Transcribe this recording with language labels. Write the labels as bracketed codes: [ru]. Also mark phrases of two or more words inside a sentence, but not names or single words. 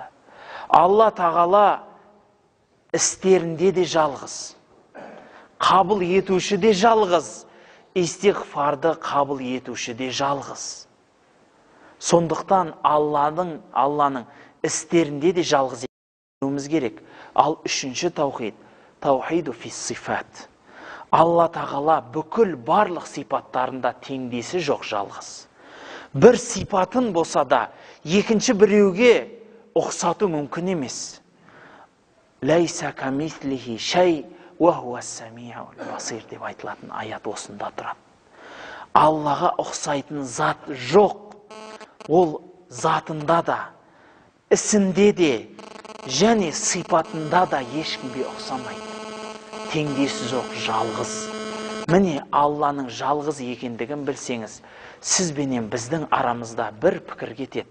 [kk] Алла тағала істерінде де жалғыз. Қабыл етуші де жалғыз. Истиғфарды қабыл етуші де жалғыз. Сондықтан Алланың істерінде де жалғыз етуіміз керек. Ал үшінші таухид, [ar] توحيد في الصفات. [kk] Алла тағала бүкіл барлық сипаттарында теңдесі жоқ, жалғыз. Бір сипатын болса да, екінші біреуге ұқсату мүмкін емес. [ar] ليس كمثله شيء وهو السميع البصير [kk] деп айтылатын аят осында тұрады. Аллаға ұқсайтын зат жоқ. Ол затында да, ісінде де, және сипатында да ешкімге ұқсамайды. Теңдесі жоқ, жалғыз. Міне Алланың жалғыз екендігін білсеңіз, сіз бенен біздің арамызда бір пікір кетеді.